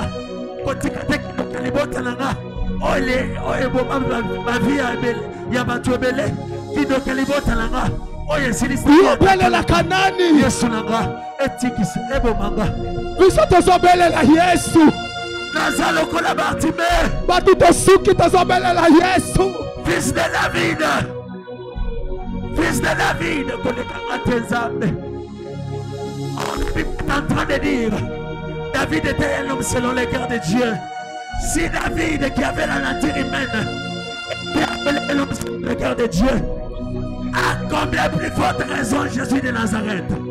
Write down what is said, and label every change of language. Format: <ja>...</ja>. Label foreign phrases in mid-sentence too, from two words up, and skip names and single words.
<ln>Kotika tekino libota nanga. Oye boma bavi ya batu ebele. Kido kelibota nanga. Oye silisi. Yobele la kanani. Yesu nanga. Etikisi ebo manga. Biso tozobele la Yesu. Nazalo kola Bartime. Batu tosuki tozobele la Yesu.</ln> <fr>Fils de David. Fils de David.</fr> <ln>Kolekanga te Nzambe.</ln> <fr>On est en train de dire.</fr> <ln>David était un homme selon les cœurs de Dieu. Si David qui avait la nature humaine qui appelait l'homme selon le cœur de Dieu, à combien plus forte raison Jésus de Nazareth.</ln>